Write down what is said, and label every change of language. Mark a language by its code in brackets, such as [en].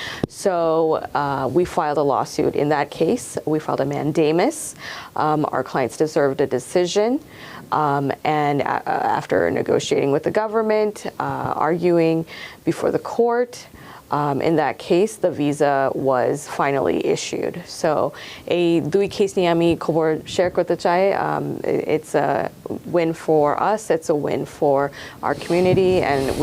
[en] So we filed a lawsuit. In that case, we filed a mandamus. Our clients deserved a decision. And after negotiating with the government, arguing before the court, in that case, the visa was finally issued. [bn] So, এই দুই case নিয়ে আমি খবর share করতে চাই. [en] It's a win for us. It's a win for our community, and